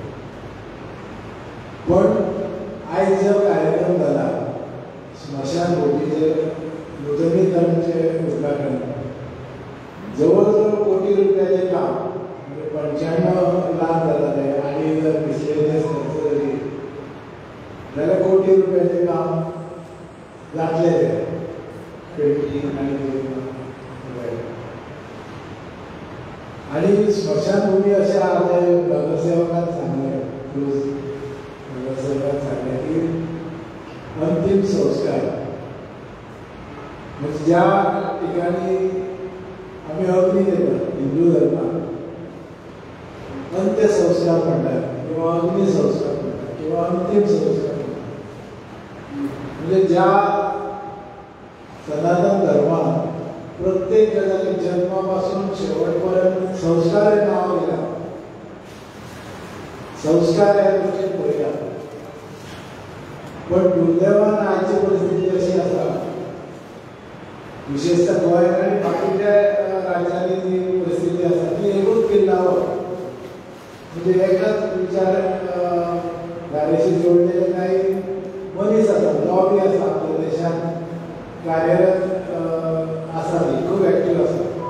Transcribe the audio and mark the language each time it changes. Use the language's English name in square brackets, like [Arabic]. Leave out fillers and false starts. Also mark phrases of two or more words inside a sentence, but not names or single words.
[Konkani] पण आयज जो कार्यक्रम जाला स्मशान भुमीचेर नूतनीकरणचे उद्घाटन, जवळ जवळ कोटी रुपयाचें काम, म्हणजे 95 लाख जाताले आनी जर मिसलेनियस खर्च जरी जाल्यार कोटी रुपयाचें काम जातलें. [Marathi] ते पेंटींग आनी स्मशान भूमी अशें आमचे नगरसेवकान सांगलें, नगरसेवकान सांगलें की अंतिम संस्कार म्हणजे ज्या ठिकाणी आम्ही अग्नी देतात हिंदू धर्मात, अंत्यसंस्कार म्हणतात किंवा अग्निसंस्कार म्हणतात किंवा अंतिम संस्कार म्हणतात. म्हणजे ज्या सनातन धर्मात प्रत्येक गजाली जन्मापासून शेवटपर्यंत संस्कार हे नाव दिला. [Konkani] संस्कार ह्या गोष्टी पळयला. [Marathi] पण दुर्दैवान आजची परिस्थिती अशी आसा, विशेषतः गोंयांत आनी बाकीच्या राज्यांनी जी परिस्थिती आसा ती एकूच किल्लावर, म्हणजे एकाच विचार धारेशी जोडलेले काही मनीस आसा, लॉबी आसा आपल्या देशात कार्यरत आसा, ती खूब एक्टीव आसा.